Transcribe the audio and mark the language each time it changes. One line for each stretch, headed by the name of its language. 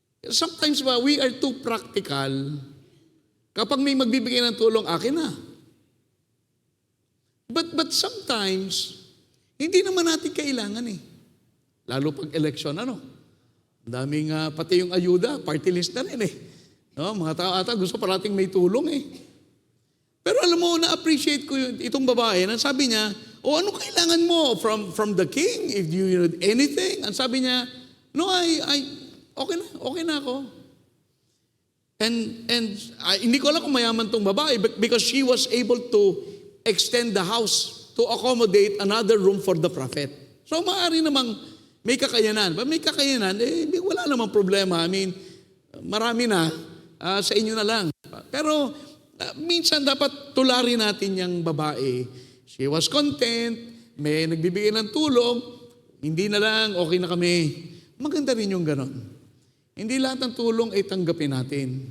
English: Sometimes we are too practical.
Filipino: Kapag may magbibigay ng tulong, akin na.
English: But sometimes,
Filipino: hindi naman natin kailangan eh. Lalo pag election, daming, pati yung ayuda, party list na rin eh. Mga tao ata gusto parating may tulong eh. Pero alam mo, na-appreciate ko itong babae, na sabi niya, ano kailangan mo
English: from the king? If you need anything?
Filipino: Ang sabi niya, no, okay na ako.
English: And
Filipino: hindi ko alam kung mayaman tong babae
English: because she was able to extend the house to accommodate another room for the prophet.
Filipino: So maaari namang may kakayanan. But may kakayanan, wala namang problema.
English: I mean,
Filipino: marami na, sa inyo na lang. Pero minsan dapat tularin natin yung babae.
English: She was content
Filipino: may nagbibigay ng tulong, hindi na lang, okay na kami. Maganda rin yung ganon. Hindi lahat ng tulong ay tanggapin natin.